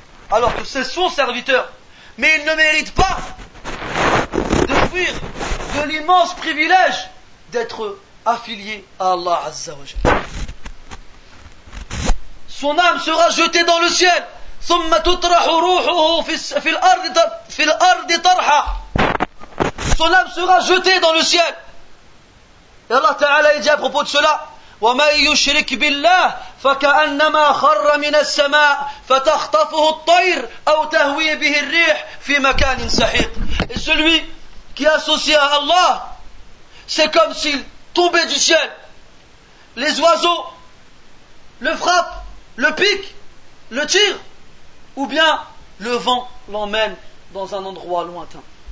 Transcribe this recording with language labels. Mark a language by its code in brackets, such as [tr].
[fr] Alors que c'est son serviteur. Mais il ne mérite pas de fuir, de l'immense privilège d'être affilié à Allah Azza wa Jalla. Son âme sera jetée dans le ciel. [ar] ثم تطرح روحه في الأرض طرحا. [fr] Son âme sera jetée dans le ciel. Et Allah Ta'ala dit à propos de cela: [ar] وَمَنْ يُشْرِكْ بِاللَّهِ فَكَأَنَّمَا خَرَّ مِنَ السَّمَاءِ فَتَخْطَفُهُ الطَّيْرُ أَوْ تَهْوِي بِهِ الرِّيحُ فِي مَكَانٍ سَحِيقٍ. [fr] Et celui qui associe à Allah, c'est comme s'il tombait du ciel. Les oiseaux le frappent, le piquent, le tirent, ou bien le vent l'emmène dans un endroit lointain.